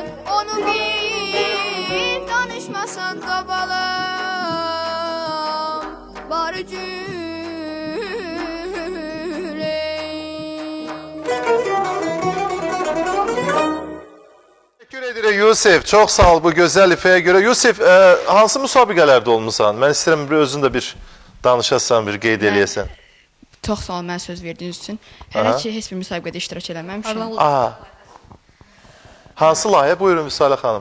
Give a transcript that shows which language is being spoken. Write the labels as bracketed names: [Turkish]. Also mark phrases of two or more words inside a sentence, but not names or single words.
[Azerbaijani] Onu bil, danışmasan da balam var gün. Teşekkür edirik Yusif. Çox sağ ol bu gözəl ifəyə görə. Yusif, hansı müsabiqələrdə olmusan? Mən istəyirəm bir özün də bir danışasan, bir qeyd eləyəsən. Çox sağ ol mənə söz verdiyiniz üçün. Hələ ki heç bir müsabiqədə iştirak eləməmişəm. Aha. Hansı layihə? Buyurun Vüsalə xanım.